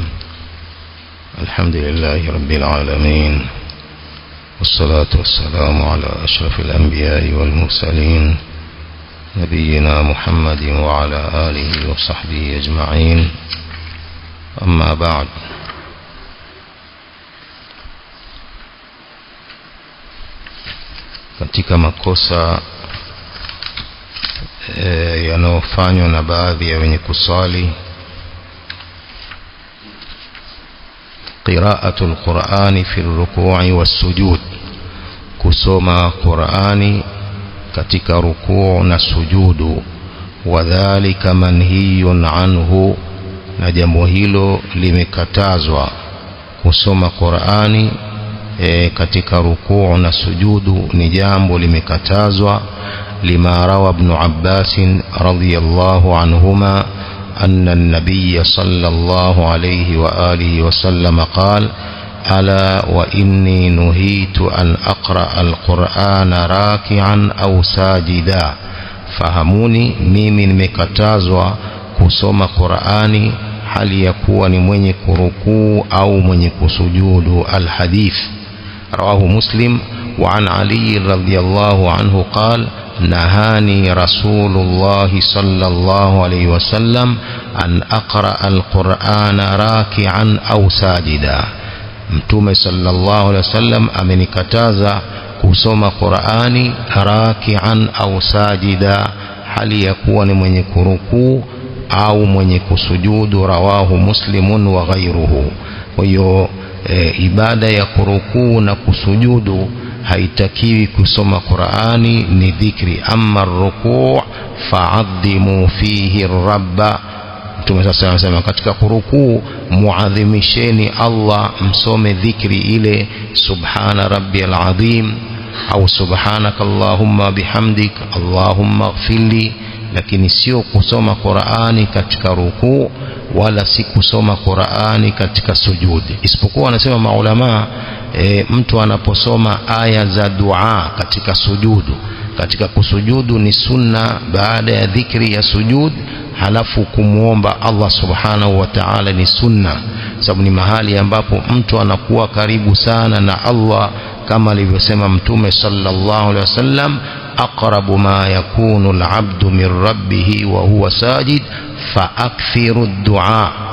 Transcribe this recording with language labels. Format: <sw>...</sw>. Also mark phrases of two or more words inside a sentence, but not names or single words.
<ar>الحمد لله رب العالمين، والصلاة والسلام على أشرف الأنبياء والمرسلين نبينا محمد وعلى آله وصحبه أجمعين. أما بعد،</ar> <sw>katika makosa yanayofanywa na baadhi ya wenye kusali,</sw> <ar>قراءة القرآن في الركوع والسجود,</ar> <sw>kusoma Qur'ani katika rukuu na sujudu.</sw> <ar>وذلك منهي عنه,</ar> <sw>na jambo hilo limekatazwa. Kusoma Qur'ani katika rukuu na sujudu ni jambo limekatazwa.</sw> <ar>لما روى ابن عباس رضي الله عنهما أن النبي صلى الله عليه وآله وسلم قال: ألا وإني نهيت أن أقرأ القرآن راكعا أو ساجدا.</ar> <sw>fahamuni, mimi nimekatazwa kusoma Qur'ani hali ya kuwa ni mwenye kurukuu au mwenye kusujudu.</sw> <ar>الحديث رواه مسلم. وعن علي رضي الله عنه قال: نهاني رسول الله صلى الله عليه وسلم أن أقرأ القرآن راكعا أو ساجدا.</ar> <sw>متوم</sw> <ar>صلى الله عليه وسلم</ar> <sw>amenikataza kusoma Qur'ani raki'an au sajida, hali ya kuwa ni mwenye kurukuu au mwenye kusujudu.</sw> <ar>رواه مسلم وغيره.</ar> <sw>Kwa hiyo ibada ya kurukuu na kusujudu haitakiwi kusoma Qur'ani, ni dhikri.</sw> <ar>أما الركوع فعظموا فيه الرب.</ar> <sw>Mtume sasa anasema katika kurukuu muadhimisheni Allah, msome dhikri ile</sw> <ar>سبحان ربي العظيم</ar> <sw>au</sw> <ar>سبحانك اللهم وبحمدك اللهم اغفر لي,</ar> <sw>lakini sio kusoma Qur'ani katika rukuu wala si kusoma Qur'ani katika sujudi. Isipokuwa anasema maulama, mtu anaposoma aya za dua katika sujudu, katika kusujudu ni sunna baada ya dhikri ya sujud, halafu kumuomba Allah</sw> <ar>سبحانه وتعالى</ar> <sw>ni sunna, sababu ni mahali ambapo mtu anakuwa karibu sana na Allah, kama alivyosema Mtume</sw> <ar>صلى الله عليه وسلم: أقرب ما يكون العبد من ربه وهو ساجد فأكثروا الدعاء.</ar>